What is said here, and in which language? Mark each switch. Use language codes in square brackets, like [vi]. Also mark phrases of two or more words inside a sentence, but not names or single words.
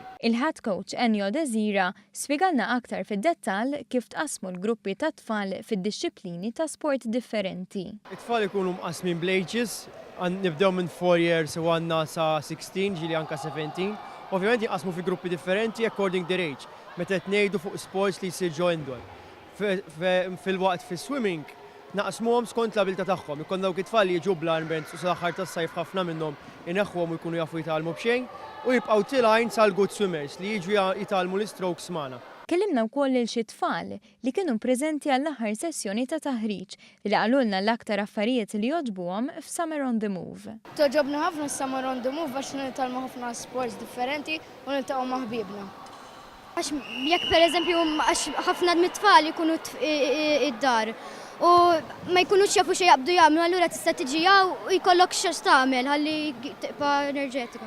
[mt] Il-head coach Ennio Desira spjegalna aktar fid-dettall kif tqasmu l-gruppi ta' tfal fid-disċiplini ta' sport differenti. It-tfal ikunu mqasmin bl-ages, nibdew minn 4 years u għandna sa 16 ġili anka 17. Ovvjament jinqasmu fi gruppi differenti [en] according their age. [mt] Meta qed ngħidu fuq sports li jsir indoor. Fil-waqt fis-swimming naqsmuhom skont l-abilità tagħhom. Ikun dawk it-tfal li jiġu bl-armbands u sal-aħħar tas-sajf ħafna minnhom ineħħuhom u jkunu jafu jitgħallmu b'xejn u jibqgħu tilgħin sal- [en] good swimmers [mt] li jiġu jitgħallmu l-strokes magħna. Kellimna wkoll lil xi tfal li kienu preżenti għall-aħħar sessjoni ta' taħriġ li qalulna l-aktar affarijiet li jogħġbuhom f'Summer on the Move. Toġobna ħafna Summer on the Move għax nitalmu ħafna sports differenti u niltaqgħu ma' ħbiebna. Għax jekk pereżempju għax ħafna mit-tfal ikunu id-dar u ma jkunux jafu xejn jaqbdu jagħmlu, allura tista' tiġi u jkollok x'għax tagħmel ħalli tibqa' enerġetika.